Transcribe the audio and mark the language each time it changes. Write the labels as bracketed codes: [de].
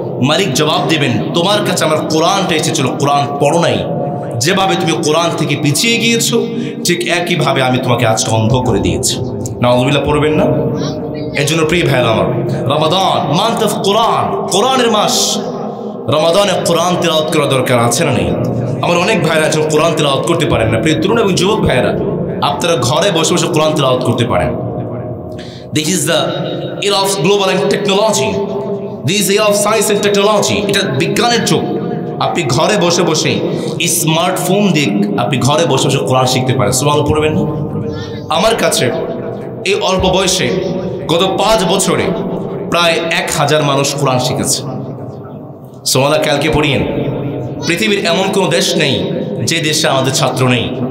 [bn] মালিক জবাব দেবেন, তোমার কাছে আমার কোরআনটা এসেছিল, কোরআন পড়ো নাই, যেভাবে তুমি কোরআন থেকে পিছিয়ে গিয়েছো ঠিক একইভাবে আমি তোমাকে আজকে অন্ধ করে দিয়েছি। নাউযুবিল্লাহ, পড়বেন না? এই জন্য প্রিয় ভাইরা আমার, রমাদান [en] month of Quran, [bn] কোরআনের মাস, রমাদানে কোরআন তিলাওয়াত করা দরকার, আছে না নেই? আমার অনেক ভাইরা আছেন কোরআন তিলাওয়াত করতে পারেন না। প্রিয় তরুণ এবং যুবক ভাইরা, আপনারা ঘরে বসে বসে কোরআন তিলাওয়াত করতে পারেন। [en] this is the era of global and technology, this is the era of science and technology, [bn] এটা বিজ্ঞানের যুগ। আপনি ঘরে বসে বসে স্মার্টফোন দিয়ে আপনি ঘরে বসে বসে কোরআন শিখতে পারেন। সুবহানাল্লাহ পড়বেন না? আমার কাছে এই অল্প বয়সে গত 5 বছরে প্রায় 1000 মানুষ কোরআন শিখেছে। সুবহানাল্লাহ, কালকে পড়িয়েন, পৃথিবীর এমন কোনো দেশ নেই যে দেশে আমাদের ছাত্র নেই।